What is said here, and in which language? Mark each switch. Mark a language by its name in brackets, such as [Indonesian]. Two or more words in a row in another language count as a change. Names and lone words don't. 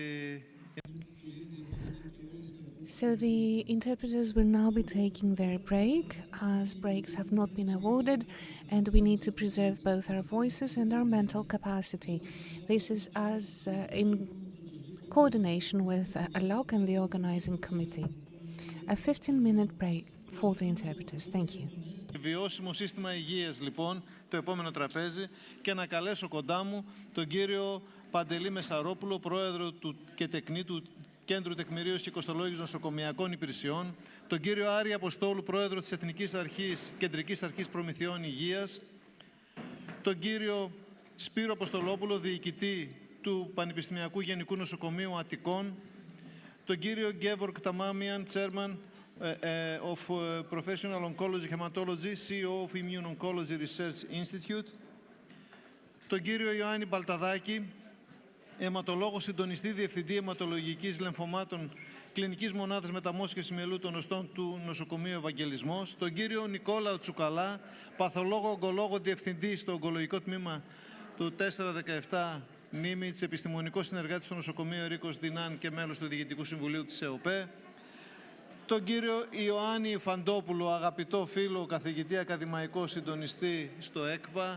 [English] So the interpreters will now be taking their break, as breaks have not been awarded, and we need to preserve both our voices and our mental capacity. This is as in coordination with ELLOK and the organizing committee. A 15-minute break for the interpreters. Thank you. [Greek] Βιώσιμο σύστημα υγείας, λοιπόν, το επόμενο τραπέζι, και να καλέσω κοντά μου τον κύριο Παντελή Μεσαρόπουλο, πρόεδρο και τεκνή του Κέντρου Τεκμηρίωσης και Κοστολόγησης Νοσοκομειακών Υπηρεσιών, τον κύριο Άρη Αποστόλου, πρόεδρο της Κεντρικής Αρχής Προμηθειών Υγείας, τον κύριο Σπύρο Αποστολόπουλο, διοικητή του Πανεπιστημιακού Γενικού Νοσοκομείου Αττικών, τον κύριο Γκέβορκ Ταμάμιαν, [English] chairman of Professional Oncology Hematology, CEO of Immune Oncology Research Institute, [Greek] τον κύριο Ιωάννη Μπαλταδάκη, αιματολόγο συντονιστή διευθυντή αιματολογικής λεμφωμάτων κλινικής μονάδας μεταμόσχευσης μυελού των οστών του νοσοκομείου Ευαγγελισμός, τον κύριο Νικόλαο Τσουκαλά, παθολόγο ογκολόγο διευθυντή στο ογκολογικό τμήμα του 417 Νίμιτς, επιστημονικό συνεργάτη στο νοσοκομείο Ρίκος Δινάν και μέλος του Διοικητικού Συμβουλίου της ΕΟΠΕ, τον κύριο Ιωάννη Φαντόπουλο, αγαπητό φίλο, καθηγητή ακαδημαϊκό συντονιστή στο ΕΚΠΑ.